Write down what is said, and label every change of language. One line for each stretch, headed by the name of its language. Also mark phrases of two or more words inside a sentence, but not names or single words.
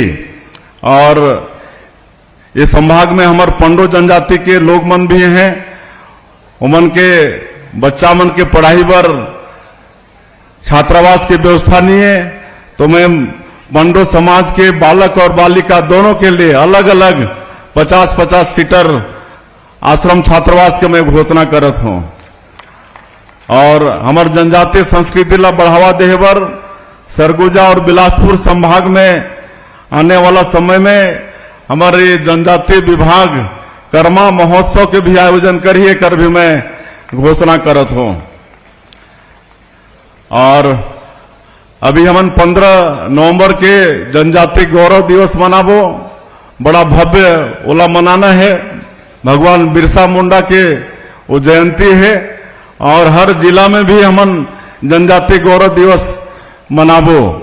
Chhattisgarhi: और ये संभाग में हमारे पंडो जनजाति के लोग मन भी हैं, उमन के बच्चा मन के पढ़ाई पर छात्रावास की व्यवस्था नहीं है, तो मैं पंडो समाज के बालक और बालिका दोनों के लिए अलग अलग 50-50 सीटर आश्रम छात्रावास के मैं घोषणा करत हूं। और हमारे जनजातीय संस्कृति ला बढ़ावा देहे बर सरगुजा और बिलासपुर संभाग में आने वाला समय में हमारे जनजातीय विभाग कर्मा महोत्सव के भी आयोजन करिए कर भी मैं घोषणा करत हूं। और अभी हमन 15 नवंबर के जनजातीय गौरव दिवस मनाबो, बड़ा भव्य ओला मनाना है। भगवान बिरसा मुंडा के वो जयंती है, और हर जिला में भी हमन जनजातीय गौरव दिवस मनाबो।